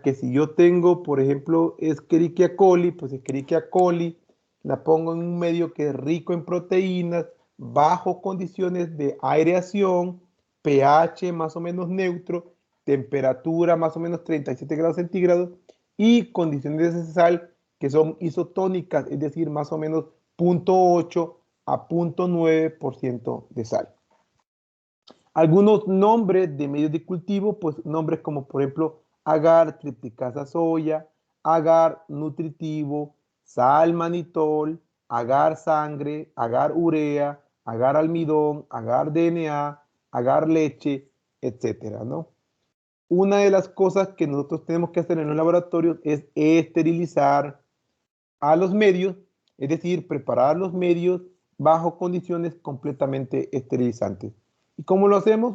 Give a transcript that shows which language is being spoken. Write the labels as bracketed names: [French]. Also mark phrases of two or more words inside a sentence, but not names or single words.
[Spanish] Que si yo tengo, por ejemplo, Escherichia coli, pues Escherichia coli la pongo en un medio que es rico en proteínas, bajo condiciones de aireación, pH más o menos neutro, temperatura más o menos 37 grados centígrados y condiciones de sal que son isotónicas, es decir, más o menos 0.8 a 0.9% de sal. Algunos nombres de medios de cultivo, pues nombres como por ejemplo agar triplicasa soya, agar nutritivo, sal manitol, agar sangre, agar urea, agar almidón, agar DNA, agar leche, etcétera, ¿no? Una de las cosas que nosotros tenemos que hacer en los laboratorios es esterilizar a los medios, es decir, preparar los medios bajo condiciones completamente esterilizantes. ¿Y cómo lo hacemos?